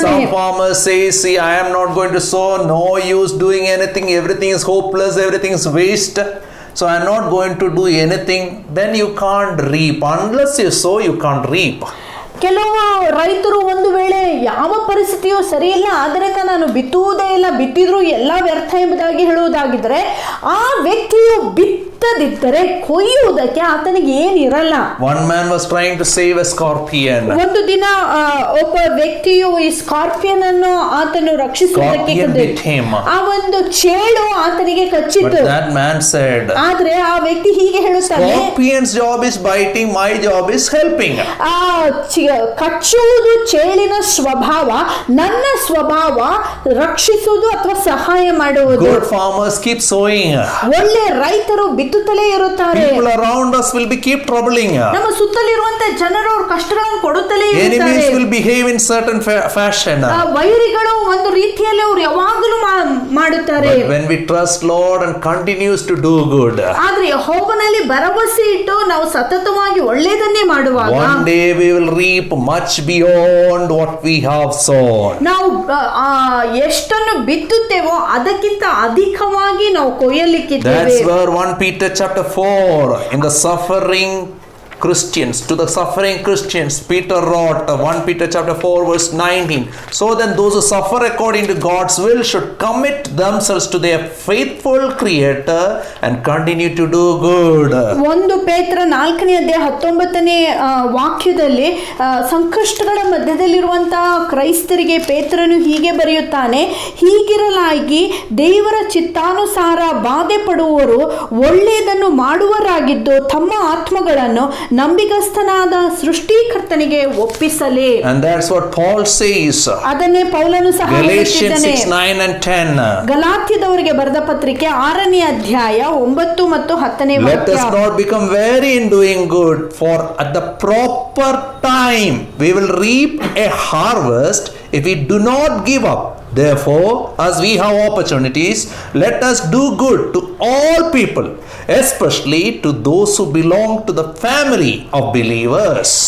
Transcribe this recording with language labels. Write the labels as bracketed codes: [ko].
[en] some farmer says, "See, I am not going to sow, no use doing anything, everything is hopeless, everything is waste, so I am not going to do anything," then you can't reap. Unless you sow, you can't reap. [kn] ಕೆಲವು ರೈತರು ಒಂದು ವೇಳೆ ಯಾವ ಪರಿಸ್ಥಿತಿಯೂ ಸರಿಯಿಲ್ಲ, ಆದ್ದರಿಂದ ನಾನು ಬಿತ್ತುವುದೇ ಇಲ್ಲ, ಬಿತ್ತಿದ್ರೂ ಎಲ್ಲ ವ್ಯರ್ಥ ಎಂಬುದಾಗಿ ಹೇಳುವುದಾಗಿದ್ದರೆ ಆ ವ್ಯಕ್ತಿಯು ಬಿತ್ತದಿದ್ದರೆ ಕೊಯ್ಯುವುದಕ್ಕೆ ಆತನಿಗೆ ಏನಿರಲ್ಲ. [en] One man was trying to save a scorpion. [kn] ಒಂದು ದಿನ ಒಬ್ಬ ವ್ಯಕ್ತಿಯು ಈ ಸ್ಕಾರ್ಪಿಯನ್ ಅನ್ನು ಆತನು ರಕ್ಷಿಸುವುದಕ್ಕೆ [en] Scorpion bit him. [kn] ಆ ಒಂದು ಚೇಳು ಆತನಿಗೆ [en] But [kn] ಕಚ್ಚಿತು. [en] that man said, [kn] ಆದ್ರೆ ಆ ವ್ಯಕ್ತಿ ಹೀಗೆ ಹೇಳುತ್ತಾನೆ, [en] "Scorpion's job is biting, my job is helping." [kn] ಕಚ್ಚುವುದು ಚೇಳಿನ ಸ್ವಭಾವ, ನನ್ನ ಸ್ವಭಾವ ರಕ್ಷಿಸುವುದು ಅಥವಾ ಸಹಾಯ ಮಾಡುವುದು. [en] Good farmers keep sowing. [kn] ಒಳ್ಳೆ ರೈತರು ಬಿತ್ತುತ್ತಲೇ ಇರುತ್ತಾರೆ. [en] People around us will be keep troubling. [kn] ನಮ್ಮ ಸುತ್ತಲಿರುವಂತ ಜನರು ಅವ್ರ ಕಷ್ಟಗಳನ್ನು ಕೊಡುತ್ತಲೇ [en] Enemies [kn] ಇರುತ್ತಾರೆ. [en] will behave in certain fashion. [kn] ವೈರಿಗಳು ಒಂದು ರೀತಿಯಲ್ಲಿ ಅವರು ಯಾವಾಗಲೂ ಮಾಡುತ್ತಾರೆ. [en] But when we trust Lord and continues to do good, [kn] ಆದ್ರೆ ಯೆಹೋವನಲ್ಲಿ ಭರವಸೆ ಇಟ್ಟು ನಾವು ಸತತವಾಗಿ ಒಳ್ಳೆಯದನ್ನೇ ಮಾಡುವಾಗ [en] one day we will reap much beyond what we have sown. sown. [kn] ನಾವು ಎಷ್ಟನ್ನು ಬಿತ್ತುತ್ತೇವೋ ಅದಕ್ಕಿಂತ ಅಧಿಕವಾಗಿ ನಾವು ಕೊಯ್ಯಲಿಕ್ಕಿದ್ದೇವೆ. [en] That's where 1 Peter chapter 4, in the suffering Christians, to the suffering Christians, Peter wrote 1 Peter chapter 4 verse 19. So then those who suffer according to God's will should commit themselves to their faithful Creator and continue to do good. [kn] 1 ಪೇತ್ರ 4ನೇ ಅಧ್ಯಾಯ 19ನೇ ವಾಕ್ಯದಲ್ಲಿ ಸಂಕಷ್ಟಗಳ ಮಧ್ಯದಲ್ಲಿರುವಂತಹ ಕ್ರೈಸ್ತರಿಗೆ ಪೇತ್ರನು ಹೀಗೆ ಬರೆಯುತ್ತಾನೆ, ಹೀಗಿರಲಾಗಿ ದೇವರ ಚಿತ್ತಾನುಸಾರ ಬಾಧೆ ಪಡುವವರು ಒಳ್ಳೆಯದನ್ನು ಮಾಡುವರಾಗಿದ್ದು ತಮ್ಮ ಆತ್ಮಗಳನ್ನು ನಂಬಿಗಸ್ತನಾದ ಸೃಷ್ಟಿಕರ್ತನಿಗೆ ಒಪ್ಪಿಸಲಿ. [en] And that's what Paul says. [kn] ಅದನ್ನೇ ಪೌಲನು ಸಹ [en] Galatians 6, 9 and 10. [kn] ಗಲಾತ್ಯದವರಿಗೆ ಬರೆದ ಪತ್ರಿಕೆ 6ನೇ ಅಧ್ಯಾಯ 9 ಮತ್ತು 10ನೇ ವಾಕ್ಯ. [en] Let us not become weary in doing good, for at the proper time we will reap a harvest if we do not give up. Therefore, as we have opportunities, let us do good to all people, especially to those who belong to the family of believers.